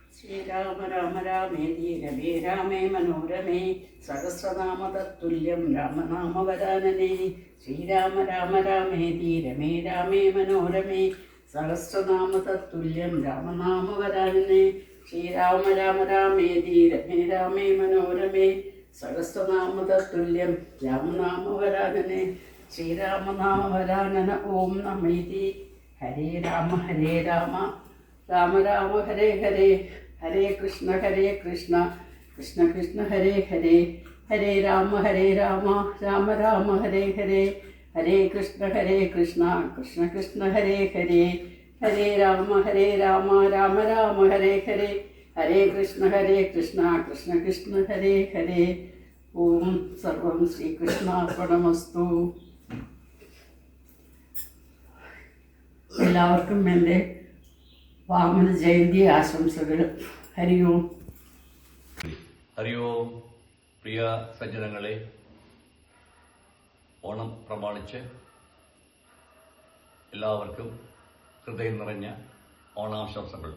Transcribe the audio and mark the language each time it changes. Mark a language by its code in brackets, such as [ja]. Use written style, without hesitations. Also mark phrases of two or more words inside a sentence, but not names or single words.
[sa] ശ്രീരാമ രാമ രാമേതി രമേ രാമേ മനോരമേ സഹസ്രനാമ തത്തുല്യം രാമനാമവരാനനേ ശ്രീരാമ രാമ രാമേതി രമേ രാമേ മനോരമേ സഹസ്രനാമ തത്തുല്യം രാമനാമവരാനനേ ശ്രീരാമ രാമ രാമേതി രമേ രാമേ മനോരമേ സഹസ്രനാമ തത്തുല്യം രാമനാമവരാനനേ ശ്രീരാമനാമവരാനന ഓം നമൈതി ഹരേ രാമ രാമ രാമ ഹരേ ഹരേ ഹരേ കൃഷ്ണ കൃഷ്ണ കൃഷ്ണ ഹരേ ഹരേ ഹരേ രാമ രാമ രാമ ഹരേ ഹരേ ഹരേ കൃഷ്ണ കൃഷ്ണ കൃഷ്ണ ഹരേ ഹരേ ഹരേ രാമ രാമ രാമ ഹരേ ഹരേ ഹരേ കൃഷ്ണ കൃഷ്ണ കൃഷ്ണ ഹരേ ഹരേ. ഓം സർവം ശ്രീകൃഷ്ണാർപ്പണമസ്തു. [ml] എല്ലാവർക്കും എൻ്റെ വാമന ജയന്തി ആശംസകൾ. ഹരി ഓം. ഹരി ഓം. പ്രിയ സജ്ജനങ്ങളെ, ഓണം പ്രമാണിച്ച് എല്ലാവർക്കും ഹൃദയം നിറഞ്ഞ ഓണാശംസകൾ.